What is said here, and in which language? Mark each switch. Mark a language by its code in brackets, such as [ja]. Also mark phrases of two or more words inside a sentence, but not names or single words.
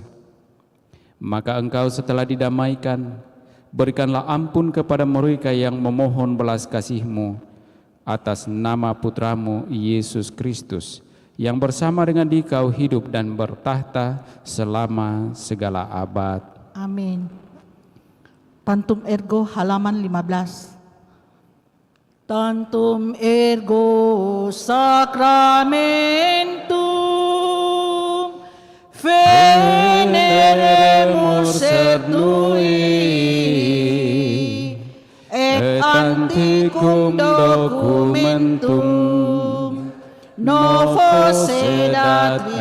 [id] Maka Engkau setelah didamaikan, berikanlah ampun kepada mereka yang memohon belas kasih-Mu atas nama Putramu Yesus Kristus, yang bersama dengan Dikau hidup dan bertahta selama segala abad. Amin. Pantum Ergo halaman 15. [la] Tantum ergo sacramentum veneremus cernui et antiquum documentum novo sedat